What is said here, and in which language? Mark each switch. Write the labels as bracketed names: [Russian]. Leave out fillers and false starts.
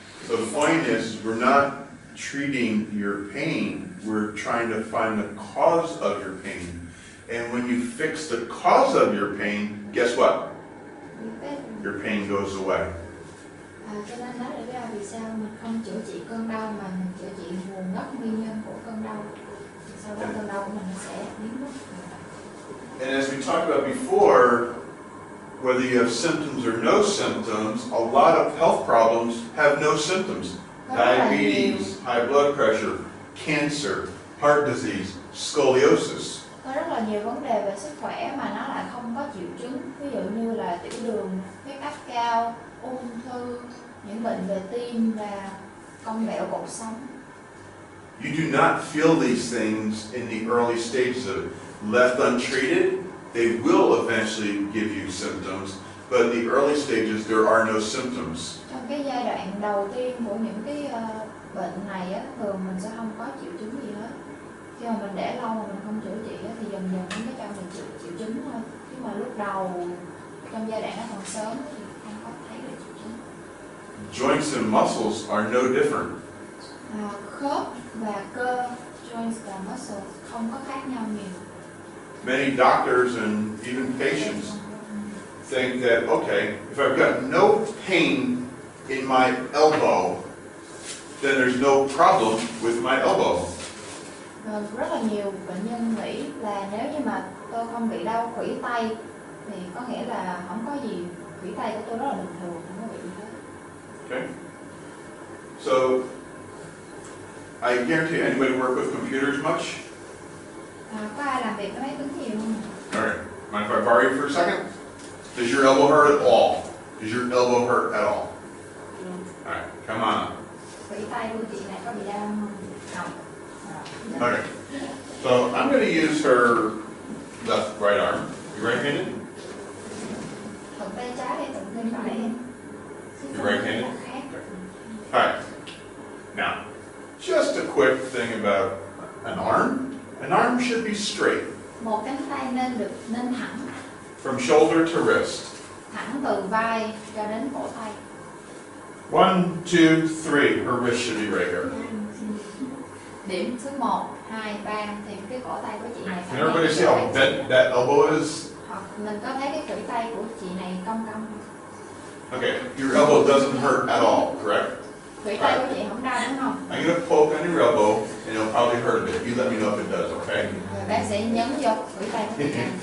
[English] So the point is, we're not treating your pain, we're trying to find the cause of your pain. And when you fix the cause of your pain, guess what? Your pain goes away. [Vietnamese] Cho nên đó là lý do vì sao mình không chữa trị cơn đau mà mình chữa trị nguồn gốc nguyên nhân của cơn đau. Sau đó cơn đau của mình nó sẽ biến mất. [English] And as we talked about before, whether you have symptoms or no symptoms, a lot of health problems have no symptoms. Diabetes, high blood pressure, cancer, heart disease, scoliosis. [Vietnamese] Có rất là nhiều vấn đề về sức khỏe mà nó lại không có triệu chứng. Ví dụ như là tiểu đường, huyết áp cao, ung thư, những bệnh về tim và cong vẹo cột sống. [English] You do not feel these things in the early stages of it. Left untreated, they will eventually give you symptoms, but in the early stages there are no symptoms. [Vietnamese] Trong cái giai đoạn đầu tiên của những cái bệnh này á, thường mình sẽ không có triệu chứng gì hết. Khi mà mình để lâu mà mình không chữa trị á, thì dần dần nó mới cho mình triệu chứng thôi. Nhưng mà lúc đầu trong giai đoạn nó còn sớm thì không có thấy được triệu chứng. [English] Joints and muscles are no different. [Vietnamese] Khớp và cơ, joints và muscles không có khác nhau nhiều. [English] Many doctors and even patients think that, okay, if I've got no pain in my elbow, then there's no problem with my elbow. [Vietnamese] Rất là nhiều bệnh nhân nghĩ là nếu như mà tôi không bị đau khuỷu tay thì có nghĩa là không có gì, khuỷu tay của tôi rất là bình thường, không có bị gì hết. [English] Okay. So, I guarantee anybody work with computers much? [Vietnamese] Có ai làm việc với máy tính nhiều không? [English] Alright, mind if I borrow you for a second? Does your elbow hurt at all? Does your elbow hurt at all? Alright, come on up. [Vietnamese] Khuỷu tay của chị này có bị đau không? Không. [English] Okay, so I'm going to use her left right arm. You right-handed? [Vietnamese] Thuận tay trái hay thuận tay phải? [English] You're right-handed? Alright, now, just a quick thing about an arm. An arm should be straight. [Vietnamese] Một cánh tay nên thẳng. [English] From shoulder to wrist. [Vietnamese] Thẳng từ vai cho đến cổ tay. [English] 1, 2, 3. Her wrist should be right here. [Vietnamese] Điểm số 1, 2, 3 thì cái cổ tay của chị này phải. [English] Can everybody see how bent that elbow is? [Vietnamese] Hoặc mình có thấy cái khuỷu tay của chị này cong cong. [English] Okay, your elbow doesn't hurt at all, correct? [Vietnamese] Khuỷu tay của chị không đau đúng không? [English] I'm going to poke on your elbow and it'll probably hurt a bit. You let me know if it does, okay? [Vietnamese] Bác sĩ nhấn vô khuỷu tay của chị này.